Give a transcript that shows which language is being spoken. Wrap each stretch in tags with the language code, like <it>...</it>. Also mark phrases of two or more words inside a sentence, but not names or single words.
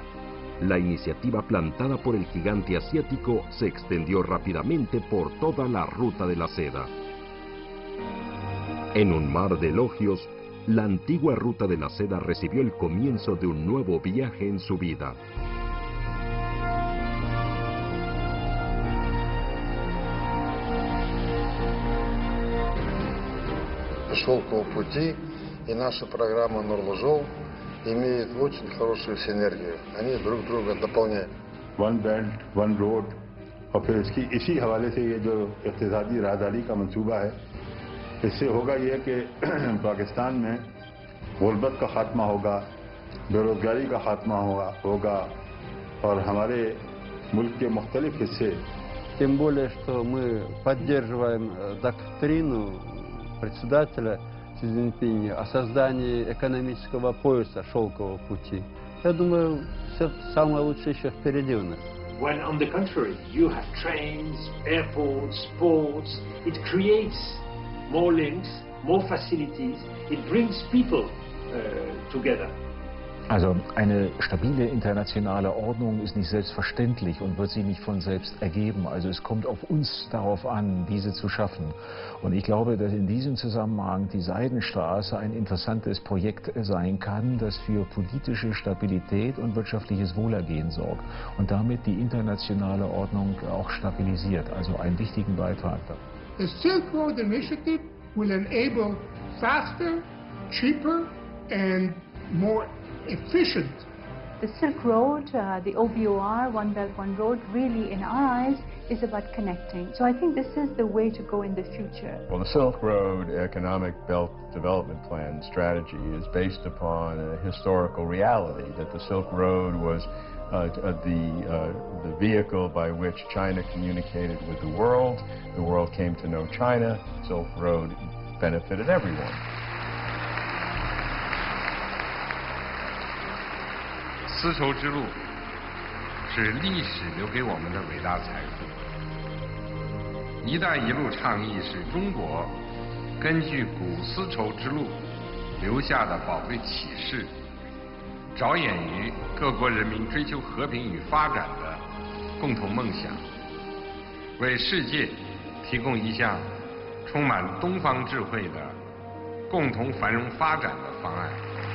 <es>La iniciativa plantada por el gigante asiático se extendió rápidamente por toda la Ruta de la Seda. En un mar de elogios, la antigua Ruta de la Seda recibió el comienzo de un nuevo viaje en su vida.</es> <ru>Шелкового пути и наша программа Нурлы-Жол имеют очень хорошую синергию. Они друг друга дополняют.</ru> <en>One Belt, One Road,</en> <ur>اور پھر اسی حوالے سے یہ جو اقتصادی راہداری کا منصوبہ ہے، اس سے ہوگا یہ کہ پاکستان میں غربت کا خاتمہ ہوگا، بے روزگاری کا خاتمہ ہوگا، اور ہمارے ملک کے مختلف حصے</ur> <ru>Тем более, что мы поддерживаем доктрину председателя Си Цзиньпиня о создании экономического пояса шелкового пути. Я думаю, все самое лучшее еще впереди у нас.</ru> <en>When on the contrary, you have trains, airports, ports, it creates more links, more facilities, it brings people together.</en> <de>Also eine stabile internationale Ordnung ist nicht selbstverständlich und wird sich nicht von selbst ergeben. Also es kommt auf uns darauf an, diese zu schaffen. Und ich glaube, dass in diesem Zusammenhang die Seidenstraße ein interessantes Projekt sein kann, das für politische Stabilität und wirtschaftliches Wohlergehen sorgt und damit die internationale Ordnung auch stabilisiert. Also einen wichtigen Beitrag da.</de> <en>The Silk Road Initiative will enable faster, cheaper and more efficient. The Silk Road, the OBOR, One Belt, One Road, really in our eyes is about connecting. So I think this is the way to go in the future. Well, the Silk Road Economic Belt Development Plan strategy is based upon a historical reality that the Silk Road was the vehicle by which China communicated with the world came to know China. Silk Road benefited everyone.</en> <zh>丝绸之路是历史留给我们的伟大财富。“一带一路”倡议是中国根据古丝绸之路留下的宝贵启示，着眼于各国人民追求和平与发展的共同梦想，为世界提供一项充满东方智慧的共同繁荣发展的方案。</zh>